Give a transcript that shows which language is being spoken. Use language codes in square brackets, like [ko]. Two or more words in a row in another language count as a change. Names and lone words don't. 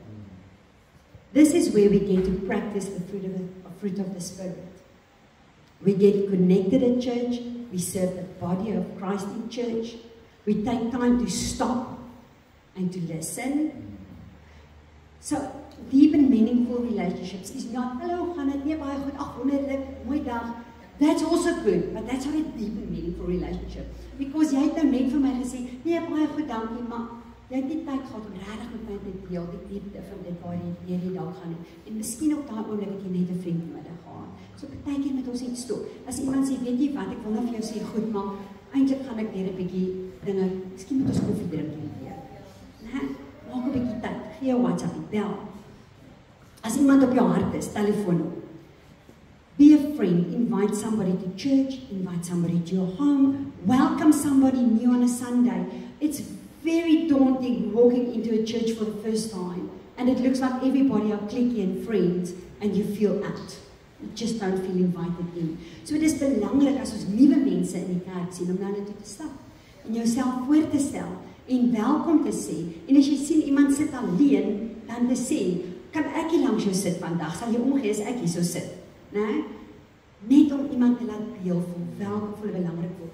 [en] This is where we get to practice the fruit of the Spirit. We get connected at church. We serve the body of Christ in church. We take time to stop and to listen. So, deep and meaningful relationships is not, hello, [af] gaan het nie baie goed, ag, wonderlik, mooi dag. [en] That's also good, but that's not a deep and meaningful relationship. [af] Because jy het nou net vir my gesê, nee, baie goed, dankie, maar jy het nie tyd gehad om regtig met my te deel, die diepte van dit waar jy die dag gaan doen. En miskien op daai oomblik het jy net 'n vriend vanmiddag gehad. So partykeer met ons iets stop. As iemand sê, weet jy wat, ek wil nou vir jou sê, goed, maar eintlik gaan ek weer 'n bietjie dinge, miskien moet ons koffie drink weer. Maak 'n bietjie tyd, gee 'n WhatsApp, bel. As iemand op jou hart is, telefoon op. [en] Be a friend, invite somebody to church, invite somebody to your home, welcome somebody new on a Sunday. It's very daunting walking into a church for the first time, and it looks like everybody are cliquey and friends, and you feel out. You just don't feel invited in. So it is [af] belangrik as ons nuwe mense in die kerk sien, om nou net te stap, en jouself voor te stel, en welkom te sê, en as jy sien iemand sit alleen, dan te sê, kan ek hier langs jou sit vandag, sal jy omgee as ek hier so sit. Nee? Net om iemand te laat deel voel, welkom voel, belangrik voel.